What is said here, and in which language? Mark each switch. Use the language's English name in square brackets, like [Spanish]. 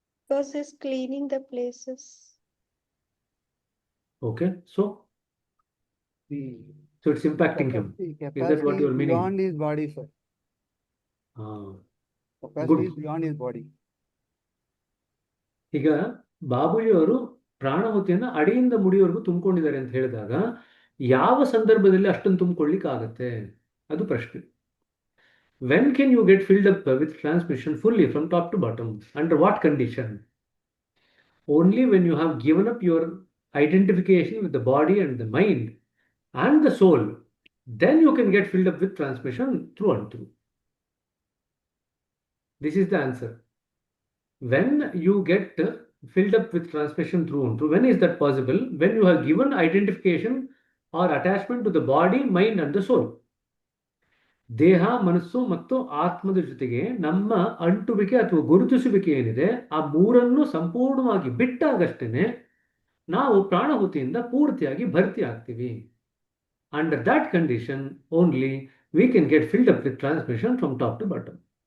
[English] Because he's cleaning the places. Okay, so it's impacting him. Is that what you are meaning? Beyond his body, sir. Capacity is beyond his body. [Kannada] ಈಗ ಬಾಬುಜಿಯವರು ಪ್ರಾಣಾಹುತಿಯನ್ನ ಅಡಿಯಿಂದ ಮುಡಿಯವರೆಗೂ ತುಂಬಿಕೊಂಡಿದ್ದಾರೆ ಅಂತ ಹೇಳಿದಾಗ ಯಾವ ಸಂದರ್ಭದಲ್ಲಿ ಅಷ್ಟನ್ನು ತುಂಬಿಕೊಳ್ಳಿಕ್ಕೆ ಆಗತ್ತೆ? ಅದು ಪ್ರಶ್ನೆ. [English] When can you get filled up with transmission fully from top to bottom? Under what condition? Only when you have given up your identification with the body and the mind and the soul, then you can get filled up with transmission through and through. This is the answer. When you get filled up with transmission through and through, when is that possible? When you have given identification or attachment to the body, mind and the soul. [Kannada] ದೇಹ, ಮನಸ್ಸು ಮತ್ತು ಆತ್ಮದ ಜೊತೆಗೆ ನಮ್ಮ ಅಂಟುವಿಕೆ ಅಥವಾ ಗುರುತಿಸುವಿಕೆ ಏನಿದೆ, ಆ ಮೂರನ್ನು ಸಂಪೂರ್ಣವಾಗಿ ಬಿಟ್ಟಾಗಷ್ಟೇನೆ ನಾವು ಪ್ರಾಣಾಹುತಿಯಿಂದ ಪೂರ್ತಿಯಾಗಿ ಭರ್ತಿ ಆಗ್ತೀವಿ. [English] Under that condition only we can get filled up with transmission from top to bottom.